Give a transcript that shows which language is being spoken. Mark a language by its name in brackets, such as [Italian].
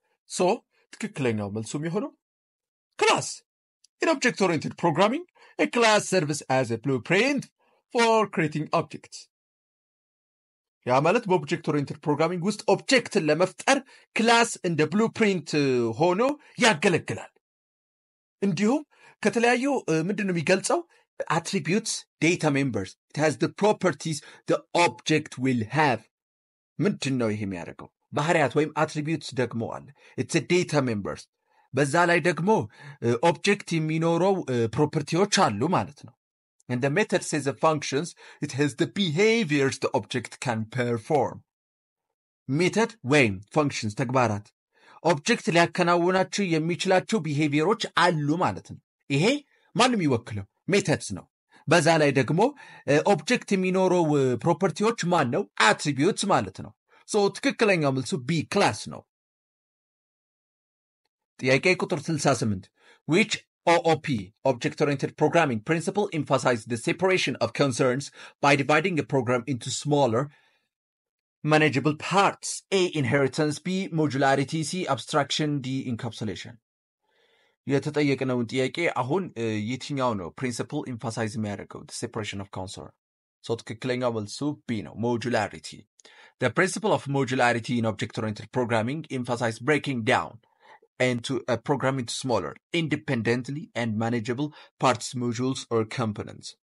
[Amharic] ሶ ትክክለኛው መልሱ የሚሆነው ክላስ [English] in object oriented programming a class serves as a blueprint for creating objects [Amharic] ያ ማለት በኦብጀክት ኦሪየንትድ ፕሮግራሚንግ ውስጥ ኦብጀክትን ለመፍጠር ክላስ እንደ ብሉፕሪንት ሆኖ ያገለግላል እንዲሁም ከተለያዩ ምንድን ነው የሚገልጸው? [English] attributes data members. It has the properties the object will have. [Amharic] ምንድን ነው ይሄ የሚያደርገው? ባህሪያት ወይም attributes ደግሞ አለ. [English] It's a data members. [Amharic] በዛ ላይ ደግሞ ኦብጀክት የሚኖረው ፕሮፐርቲዎች አሉ ማለት ነው። [English] And the method says the functions, it has the behaviors the object can perform. [Amharic] ሜተድ ወይም functions ተግባራት ኦብጀክት ሊያከናውናቸው የሚችላቸው ቢሄቪየሮች አሉ ማለት ነው። ይሄ ማንም ይወክለው ሜተድስ ነው። በዛ ላይ ደግሞ ኦብጀክት የሚኖረው ፕሮፐርቲዎች ማን ነው? አትሪቢዩትስ ማለት ነው። ሶ ትክክለኛው መልሱ ቢ ክላስ ነው። ጥያቄ ቁጥር 68 [English] which OOP object oriented programming principle emphasizes the separation of concerns by dividing a program into smaller manageable parts? A inheritance, B modularity, C abstraction, D encapsulation. [Amharic] የተጠየቅነውን ጥያቄ አሁን የትኛው ነው ፕሪንሲፕል ኤምፋሳይዝ የሚያደርገው? [English] separation of concern. [Amharic] ሶ ትክክለኛው መልሱ ቢ ነው፣ modularity. [English] The principle of modularity in object oriented programming emphasizes breaking down into a program into smaller independently and manageable parts, modules or components.